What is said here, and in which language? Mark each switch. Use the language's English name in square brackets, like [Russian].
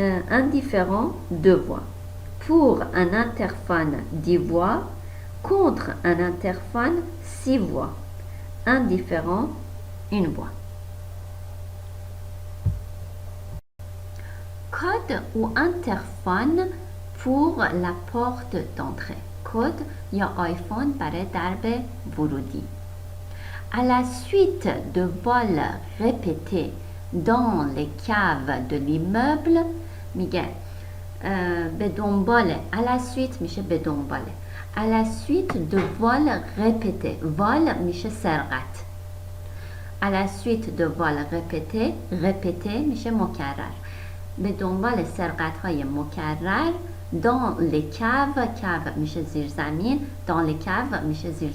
[French] Indifférent 2 voix. Pour un interphone 10 voix contre un interphone 6 voix. Indifférent 1 voix. Code ou interphone pour la porte d'entrée. [Persian] کد یا آیفون برای درب ورودی. [French] À la suite de vols répétés dans les caves de l'immeuble [Persian] میگه به دنبال [French] à la suite [Persian] میشه به دنباله [French] à la suite de vols répétés vol [Persian] میشه سرقت [French] à la suite de vols répétés répété [Persian] میشه مکرر به دنبال سرقت های مکرر [French] dans les caves cave [Persian] میشه زیرزمین [French] dans les caves میشه